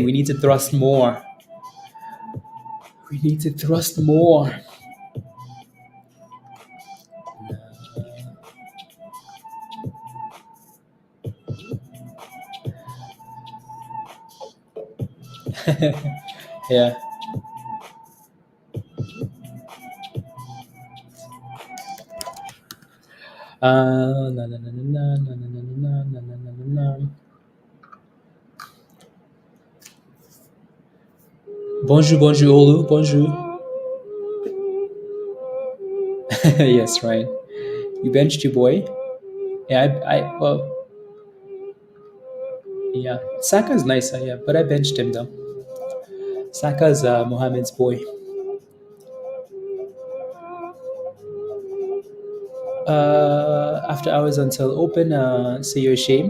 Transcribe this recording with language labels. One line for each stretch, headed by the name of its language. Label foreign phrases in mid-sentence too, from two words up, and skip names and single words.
English: We need to thrust more. We need to thrust more. Yeah. Na, na, na, na, na, na, na, na, na, na, na, na, na.
French: Bonjour, bonjour, Olu, bonjour.
English: Yes, right. You benched your boy. Yeah, well, yeah. Saka's nice, yeah, but I benched him though. Saka's Mohammed's boy. After hours until open, so you're ashamed?